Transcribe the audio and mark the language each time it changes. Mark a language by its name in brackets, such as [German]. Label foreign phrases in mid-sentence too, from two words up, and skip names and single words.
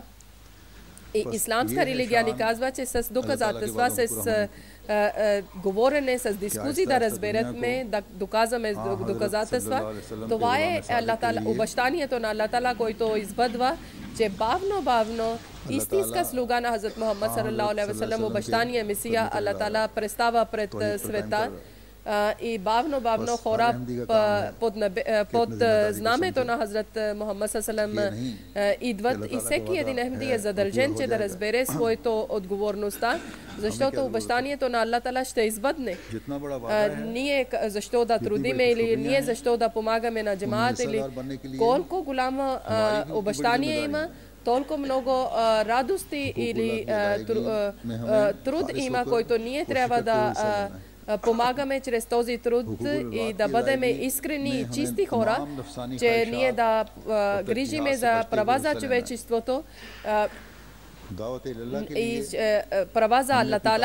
[Bulgarian] И исламска религия ни казва, че с доказателства, с говорене, с дискусии да разберем, да доказваме доказателства. Това е обещанието на Аллах Таала, който избъдва, че бавно истинска слуга на Хазрат Мухаммад [Arabic] صلى الله عليه وسلم, [Bulgarian] обещания Месия, Аллах Таала представа пред света и бавно хора под знамето на Хазрат Мухаммад [Arabic] صلى الله عليه وسلم [Bulgarian] идват и всеки един Ахмеди е задължен, че да разбере своята отговорността, защото обещанието на Аллах Таала ще избъдне. Ние защо да трудиме или ние защо да помагаме на джамаат или колко голямо обещание има, толкова много радости или труд има, който ние трябва да помагаме чрез този труд и да бъдем искрени и чисти хора, че ние да грижиме за права за човечеството и права за Аллах Таала.